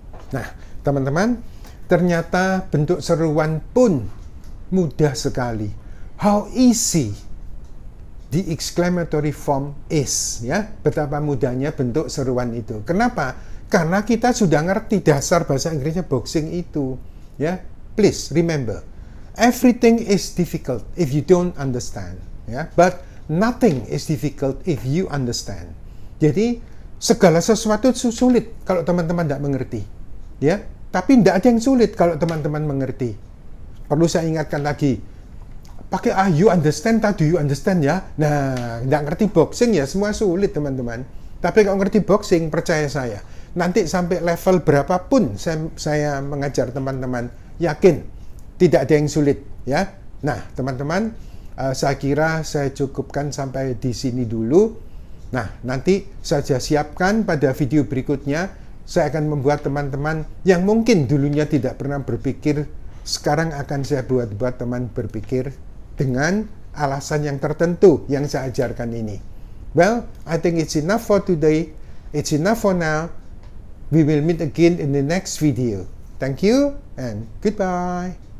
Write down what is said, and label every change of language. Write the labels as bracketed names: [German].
[Indonesian] Nah, teman-teman, ternyata bentuk seruan pun mudah sekali. [English] How easy the exclamatory form is, ya. [Indonesian] Betapa mudahnya bentuk seruan itu. Kenapa? Karena kita sudah ngerti dasar bahasa Inggrisnya boxing itu, ya. [English] Please remember, everything is difficult if you don't understand, ya. But nothing is difficult if you understand. [Indonesian] Jadi segala sesuatu sulit kalau teman-teman tidak mengerti, ya. Tapi tidak ada yang sulit kalau teman-teman mengerti. Perlu saya ingatkan lagi, pakai you understand atau do you understand ya. Nah, tidak ngerti boxing ya semua sulit teman-teman. Tapi kalau ngerti boxing, percaya saya, nanti sampai level berapapun saya mengajar teman-teman, yakin tidak ada yang sulit ya. Nah, teman-teman, saya kira saya cukupkan sampai di sini dulu. Nah, nanti saja siapkan pada video berikutnya. Saya akan membuat teman-teman yang mungkin dulunya tidak pernah berpikir, sekarang akan saya buat teman berpikir dengan alasan yang tertentu yang saya ajarkan ini. [English] Well, I think it's enough for today. It's enough for now. We will meet again in the next video. Thank you and goodbye.